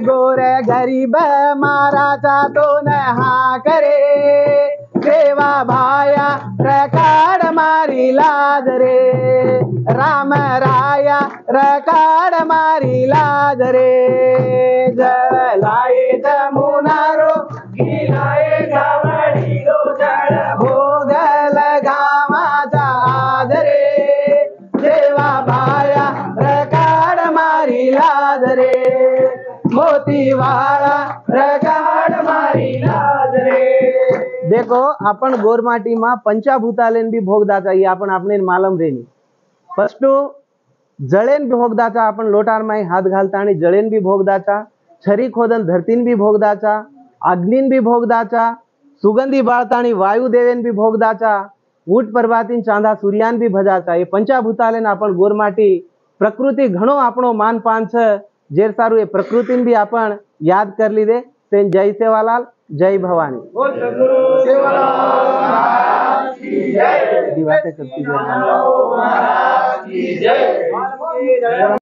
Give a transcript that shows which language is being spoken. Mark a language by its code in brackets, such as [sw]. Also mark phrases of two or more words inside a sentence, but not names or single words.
[lmn] गोर गरीब माराचा तो नहा करे सेवा भाया रकाड मारी लाज रे राम राया रकाड मारी लाज रे जळलाए जमुना रो गिलाए गावडी रो जळ भोग लगावाचा आज रे सेवा भाया रकाड मारी लाज रे मोती वाला रकाड मारी लाज रे देखो अपन गोरमाटी में पंचाभूतालेन भी भोगदाचा ये अपन अपने मालूम रेनी फस्टू जळेन भी भोगदाचा अपन लोटार में हाथ घालता आणि जळेन भी भोगदाचा छरी खोदन धरतीन भी भोगदाचा अग्नीन भी भोगदाचा सुगंधी बाळताणी वायु देवेन भी भोगदाचा ऊट पर्वातीन चांदा सूर्यान भी भजाचा ये पंचाभूतालेन अपन गोरमाटी प्रकृति घणो आपणो मान पान छ जेर सारू ये प्रकृतिन भी अपन याद कर लीधे तेन जय सेवालाल जय भवानी [hi] बोल सद्गुरु सेवालाल महाराज की जय दिवाते करती जय महाराज की जय